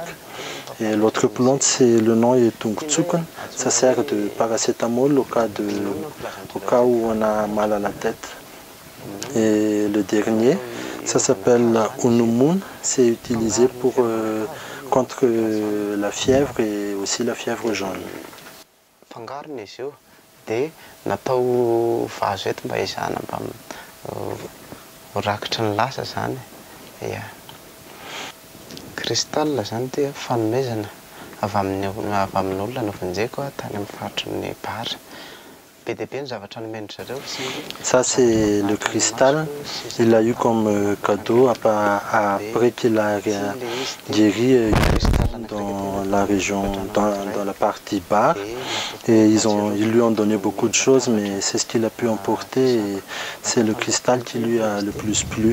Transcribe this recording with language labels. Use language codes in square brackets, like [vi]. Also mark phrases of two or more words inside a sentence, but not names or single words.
[fr] Et l'autre plante, le nom est Tungtsukun. Ça sert de paracétamol au cas où on a mal à la tête. Et le dernier, ça s'appelle Unumun, c'est utilisé contre la fièvre et aussi la fièvre jaune. [mg] Fangarony izy io dia natao vazo eto mba izana mba rakitra ny lasa zany. Ia. Cristal zany dia fanomezana avy amin'ny olona no vonjeko tany amin'ny faritra ny Bara. [fr] Ça c'est le cristal, il a eu comme cadeau après qu'il a guéri dans la région, dans la partie Bar. Et ils lui ont donné beaucoup de choses, mais c'est ce qu'il a pu emporter et c'est le cristal qui lui a le plus plu.